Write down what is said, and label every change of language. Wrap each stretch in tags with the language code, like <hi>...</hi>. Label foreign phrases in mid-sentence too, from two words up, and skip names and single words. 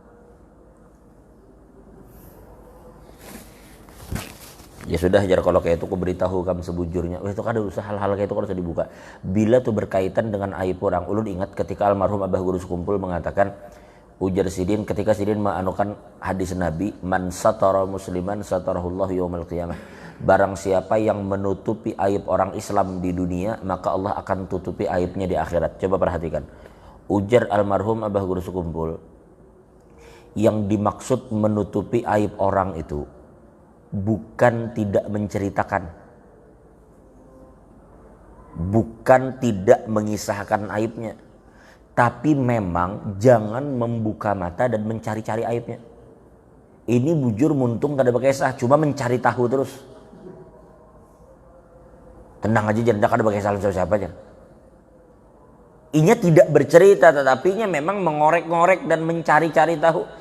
<bjn>Ya sudah jar kalau kayak itu aku beritahu kamu sebujurnya. Itu kada usah hal-hal kayak itu kalau usah dibuka. Bila tuh berkaitan dengan aib orang, ulun ingat ketika almarhum Abah Guru Sekumpul mengatakan ujar Sidin ketika Sidin menganukan hadis Nabi,</bjn> <ar>man satara musliman satarahullah yaumil qiyamah.</ar> <id>Barang siapa yang menutupi aib orang Islam di dunia, maka Allah akan tutupi aibnya di akhirat. Coba perhatikan. Ujar almarhum Abah Guru Sekumpul, yang dimaksud menutupi aib orang itu bukan tidak menceritakan, bukan tidak mengisahkan aibnya, tapi memang jangan membuka mata dan mencari-cari aibnya.</id> <bjn>Ini bujur muntung kada bekesah, cuma mencari tahu terus. Tenang aja jangan kada bekesah siapa aja. Inya tidak bercerita, tetapinya memang mengorek-ngorek dan mencari-cari tahu.</bjn>